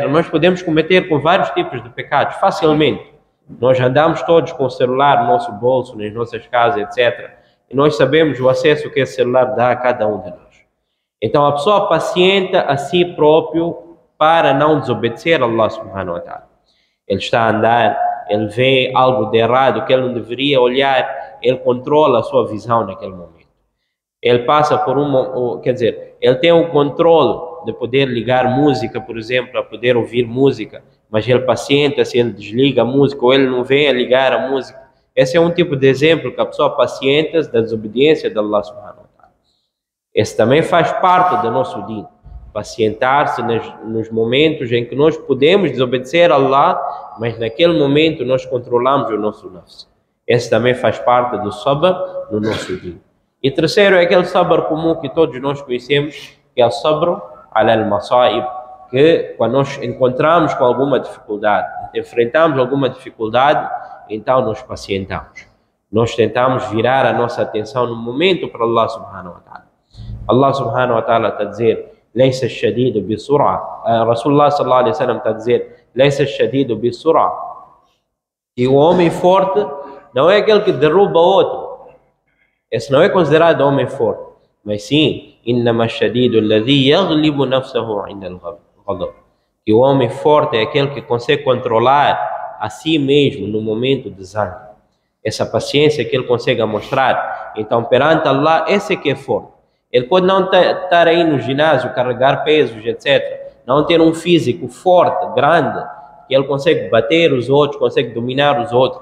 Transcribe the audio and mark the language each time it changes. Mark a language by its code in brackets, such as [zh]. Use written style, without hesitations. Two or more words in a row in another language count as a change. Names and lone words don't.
[pt] Nós podemos cometer com vários tipos de pecados, facilmente. Nós andamos todos com o celular no nosso bolso, nas nossas casas, etc. E nós sabemos o acesso que esse celular dá a cada um de nós. Então a pessoa pacienta a si próprio para não desobedecer a [ar] الله سبحانه وتعالى. [pt] Ele está a andar, ele vê algo de errado que ele não deveria olhar, ele controla a sua visão naquele momento. Ele passa por ele tem o controle de poder ligar música, por exemplo, para poder ouvir música, mas ele pacienta se ele desliga a música ou ele não vem a ligar a música. Esse é um tipo de exemplo que a pessoa pacienta da desobediência de [ar] الله سبحانه وتعالى. [pt] Esse também faz parte do nosso din. Pacientar-se nos momentos em que nós podemos desobedecer a Allah, mas naquele momento nós controlamos o nosso nafs. Esse também faz parte do sabr no nosso din. E terceiro é aquele sabr comum que todos nós conhecemos, que é o [ar] صبر على المصائب, [pt] que quando nós encontramos com alguma dificuldade, enfrentamos alguma dificuldade, então nós pacientamos. Nós tentamos virar a nossa atenção no momento para [ar] الله سبحانه وتعالى. الله سبحانه وتعالى [pt] está a dizer: [ar] ليس الشديد بسرعة. رسول الله صلى الله عليه وسلم [pt] está a dizer: [ar] ليس الشديد بسرعة. [pt] E o homem forte não é aquele que derruba outro. Esse não é considerado homem forte. Mas sim, [ar] إنما الشديد الذي يغلب نفسه عند الغضب. [pt] E o homem forte é aquele que consegue controlar a si mesmo no momento de zango. Essa paciência que ele consegue mostrar. Então, perante Allah, esse é que é forte. Ele pode não estar aí no ginásio, carregar pesos, etc. Não ter um físico forte, grande, que ele consegue bater os outros, consegue dominar os outros.